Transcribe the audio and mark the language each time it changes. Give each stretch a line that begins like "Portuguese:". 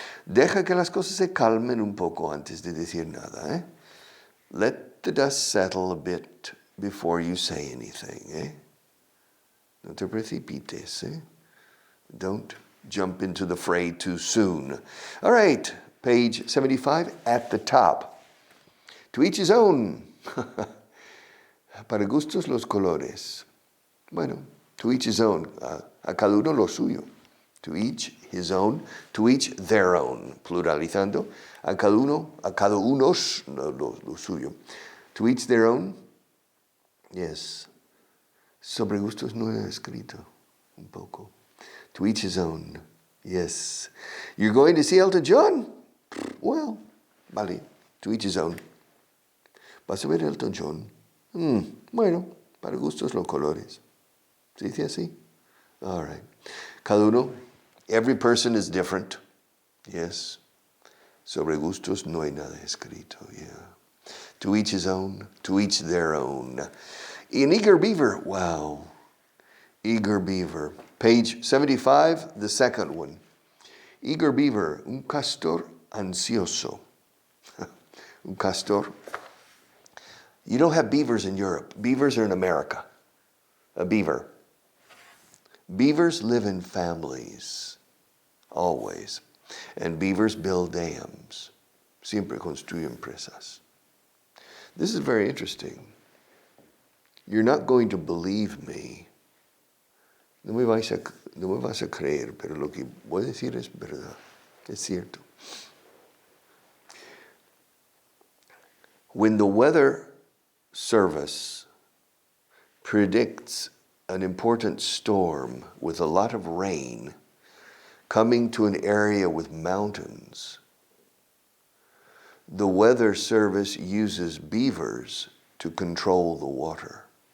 Spanish: Deja que las cosas se calmen un poco antes de decir nada,
English: Let the dust settle a bit before you say anything,
Spanish: No te precipites,
English: Don't jump into the fray too soon. All right, page 75 at the top. To each his own.
Spanish: Para gustos los colores.
English: Bueno, to each his own.
Spanish: A cada uno lo suyo.
English: To each his own. To each their own.
Spanish: Pluralizando. A cada unos lo suyo.
English: To each their own. Yes.
Spanish: Sobre gustos no he escrito. Un poco.
English: To each his own.
Spanish: Yes.
English: You're going to see Elton John? Well, vale. To each his own.
Spanish: ¿Vas a ver Elton John? Bueno, para gustos los colores. ¿Se dice así?
English: All right.
Spanish: Cada uno
English: Every person is different. Yes.
Spanish: Sobre gustos no hay nada escrito.
English: Yeah. To each his own, to each their own. In eager beaver, wow. Eager beaver. Page 75, the second one. Eager beaver,
Spanish: un castor ansioso. Un castor.
English: You don't have beavers in Europe. Beavers are in America. A beaver. Beavers live in families, always. And beavers build dams.
Spanish: Siempre construyen presas.
English: This is very interesting. You're not going to believe me.
Spanish: No me vas a creer, pero lo que voy a decir es verdad. Es cierto.
English: When the weather service predicts an important storm with a lot of rain coming to an area with mountains, the weather service uses beavers to control the water.